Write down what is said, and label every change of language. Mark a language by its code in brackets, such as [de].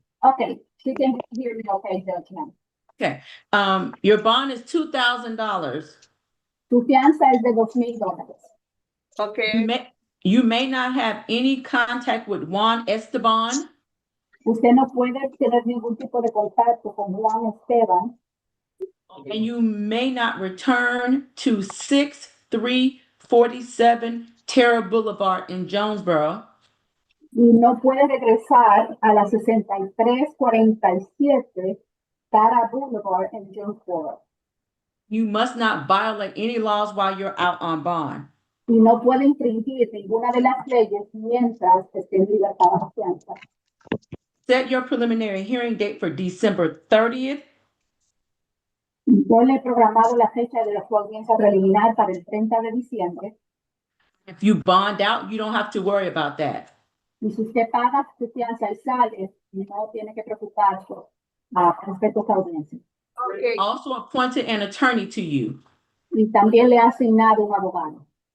[en] Okay, she can hear me okay, Judge, now. Okay, your bond is $2,000. [es] Su fianza es de $2,000. Ok. [en] You may not have any contact with Juan Esteban. [es] Usted no puede tener ningún tipo de contacto con Juan Esteban [en] And you may not return to 6347 Terra Boulevard in Jonesboro. [es] y no puede regresar a la 6347 Tara Boulevard en Jonesboro. [en] You must not violate any laws while you're out on bond. [es] Y no puede infringir ninguna de las leyes mientras esté en libertad de fianza. [en] Set your preliminary hearing date for December 30th. [es] Yo le he programado la fecha de su audiencia preliminar para el 30 de diciembre. [en] If you bond out, you don't have to worry about that. [es] Y si usted paga su fianza y sale, no tiene que preocuparse respecto a esa audiencia. Ok. [en] Also appointed an attorney to you. [es] Y también le ha asignado un abogado.